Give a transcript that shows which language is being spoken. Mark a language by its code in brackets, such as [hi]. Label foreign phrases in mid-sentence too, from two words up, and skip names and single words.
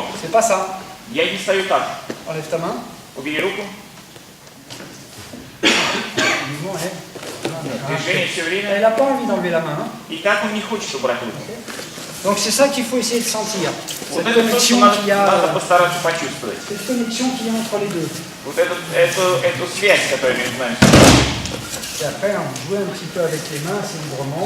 [fr] C'est pas ça. [ru] Я не стою так. [fr] Enlève ta main. [ru] Убери руку. [fr] Le mouvement est... [ru] Движение все время. [fr] Elle n'a pas envie d'enlever la main. Hein. [ru] И так он не хочет убрать руку. [fr] Donc c'est ça qu'il faut essayer de sentir. [ru] Вот [fr] Cette [ru] это то, что [fr] connexion [ru] надо, [fr] qu'il y a, [ru] надо постараться почувствовать. [fr] cette connexion qu'il y a entre les deux. [ru] Вот эту связь, которая между нами. [fr] Et après, on joue un petit peu avec les mains, c'est librement.